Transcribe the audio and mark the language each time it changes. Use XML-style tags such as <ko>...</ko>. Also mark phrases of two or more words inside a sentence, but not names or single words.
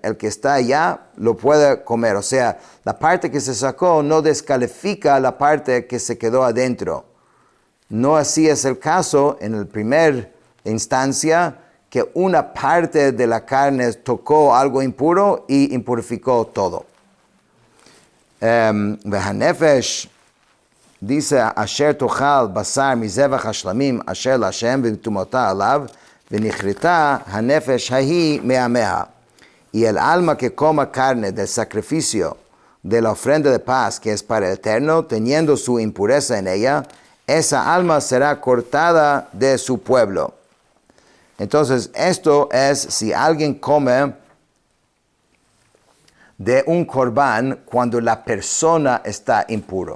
<es>El que está allá lo puede comer, o sea, la parte que se sacó no descalifica la parte que se quedó adentro. No así es el caso en la primera instancia, que una parte de la carne tocó algo impuro y impurificó todo. Vehanefesh dice,</es> <he>אשר תאכל בשר מזבח השלמים אשר לה' וטמאתו עליו ונכרתה הנפש ההוא מעמיה.</he> <es>Y el alma que coma carne del sacrificio de la ofrenda de paz que es para el eterno, teniendo su impureza en ella, esa alma será cortada de su pueblo. Entonces, esto es si alguien come de un corbán cuando la persona está impuro.</es>